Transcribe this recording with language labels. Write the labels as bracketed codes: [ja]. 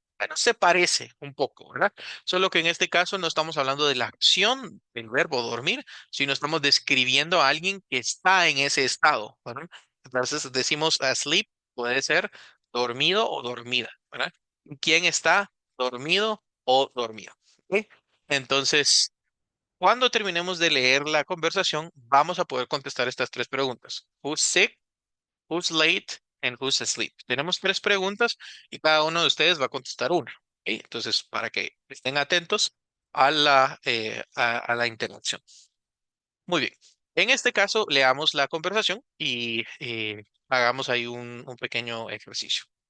[es] Bueno, se parece un poco, ¿verdad? Solo que en este caso no estamos hablando de la acción del verbo dormir, sino estamos describiendo a alguien que está en ese estado, ¿verdad? Entonces decimos asleep, puede ser dormido o dormida, ¿verdad? ¿Quién está dormido o dormida? ¿Ok? Entonces, cuando terminemos de leer la conversación, vamos a poder contestar estas tres preguntas. [en] Who's sick? Who's late and who's asleep? [es] Tenemos tres preguntas y cada uno de ustedes va a contestar una. ¿Ok? Entonces, para que estén atentos a la interacción. Muy bien. En este caso, leamos la conversación y hagamos ahí un pequeño ejercicio.